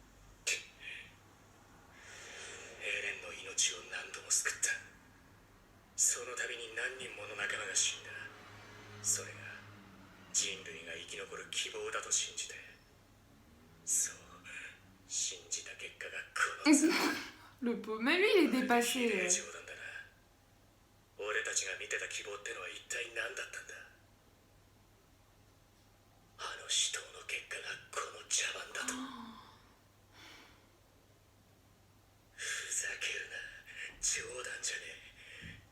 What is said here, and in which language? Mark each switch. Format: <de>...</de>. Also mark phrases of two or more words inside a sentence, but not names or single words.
<ja>エレンの命を何度も救った。その度に何人もの仲間が死んだ。それが人類が生き残る希望だと信じて、そう信じた結果がこの罪。</ja> <fr>Le pauvre. Mais lui, il est dépassé.</fr> <ja>冗談だな。俺たちが見てた希望ってのは一体何だったんだ。あの死闘の結果がこの茶番だと。ふざけるな。冗談じゃねえ。</ja>